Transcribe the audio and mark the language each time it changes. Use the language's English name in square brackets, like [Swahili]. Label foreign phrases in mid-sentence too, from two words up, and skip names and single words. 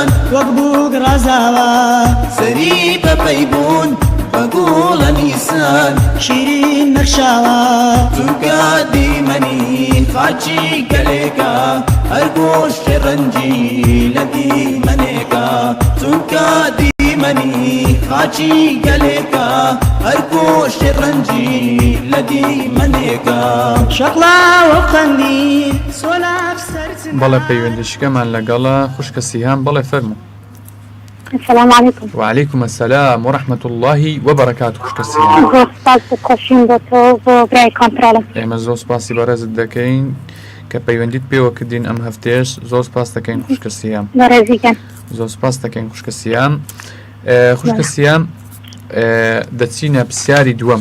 [Central Kurdish] وەک بووک ڕازاوە سەری بەبەیبوون بەگوڵە نیسان شیرین نەخشاوە چونکە دیمەنی خاچی گەلێکە هەر گۆشتی ڕەنجی لە دیمەنێکە چونکە دیمەنی خاچی گەلێکە هەر گۆشتی ڕەنجی لە دیمەنێکە شەقڵاوە قەندی سۆلاف سەرچن. بەڵێ پەیوەندیشکەمان لەگەڵە خوشکە سیهام. بەڵێ فەرموو. [Arabic] السلام عليكم. وعليكم السلام ورحمة الله وبركاته. [Central Kurdish] خوشکە سیهام. زۆر سپاس دەخۆشین بۆ تۆ بۆ برای کۆنترۆڵم. ئێمە زۆر سپاسی بەڕێزت دەکەین کە پەیوەندیت پێوە کردین ئەم هەفتەیەش. زۆر سپاس دەکەین خوشکە سیهام. بەڕێزیکەن. زۆر سپاس دەکەین خوشکە سیهام. خوشکە سیهام دەچینە پرسیاری دووەم.